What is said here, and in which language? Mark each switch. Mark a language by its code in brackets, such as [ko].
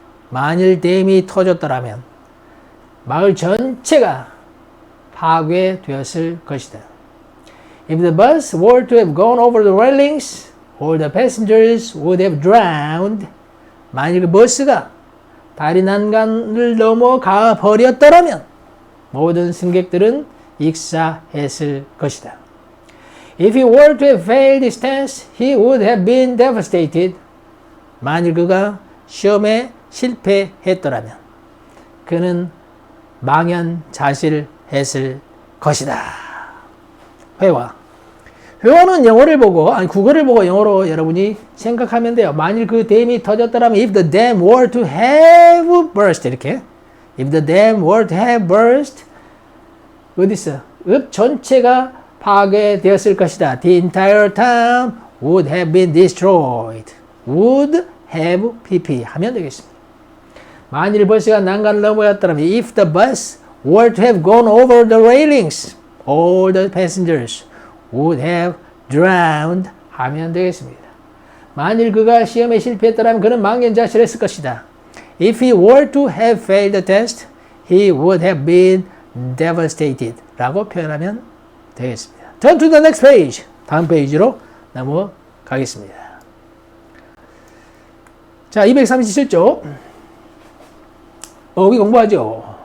[ko] 만일 댐이 터졌더라면 마을 전체가 파괴되었을 것이다. [en] If the bus were to have gone over the railings, all the passengers would have drowned. [ko] 만일 그 버스가 다리 난간을 넘어가 버렸더라면 모든 승객들은 익사했을 것이다. [en] If he were to have failed his test, he would have been devastated. [ko] 만일 그가 시험에 실패했더라면 그는 망연자실했을 것이다. 회화는 영어를 보고, 아니 국어를 보고 영어로 여러분이 생각하면 돼요. 만일 그 댐이 터졌더라면 [en] if the dam were to have burst, [ko] 이렇게 [en] if the dam were to have burst, [ko] 어디 있어? 읍 전체가 파괴되었을 것이다. [en] The entire town would have been destroyed. would have pp [ko] 하면 되겠습니다. 만일 버스가 난간을 넘어갔더라면 [en] if the bus were to have gone over the railings, all the passengers would have drowned [ko] 하면 되겠습니다. 만일 그가 시험에 실패했더라면 그는 망연자실했을 것이다. [en] If he were to have failed the test, he would have been devastated [ko] 라고 표현하면 되겠습니다. [en] Turn to the next page. [ko] 다음 페이지로 넘어가겠습니다. 자, 237쪽. 어휘 공부하죠.